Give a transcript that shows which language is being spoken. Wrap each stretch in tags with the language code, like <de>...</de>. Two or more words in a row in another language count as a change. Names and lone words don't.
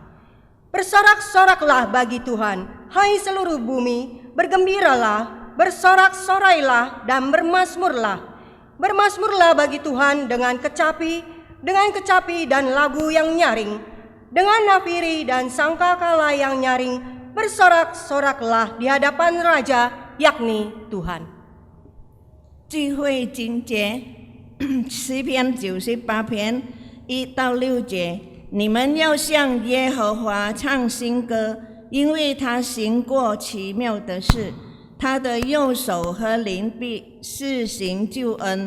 <id>Bersorak-soraklah bagi Tuhan, hai seluruh bumi, bergembiralah, bersorak-sorailah dan bermazmurlah. Bermazmurlah bagi Tuhan dengan kecapi dan lagu yang nyaring, dengan nafiri dan sangkakala yang nyaring. Bersorak-soraklah di hadapan Raja, yakni Tuhan.</id> <zh>聚会经节诗篇98篇1到6节，你们要向耶和华唱新歌，因为他行过奇妙的事，他的右手和灵臂施行救恩。</zh>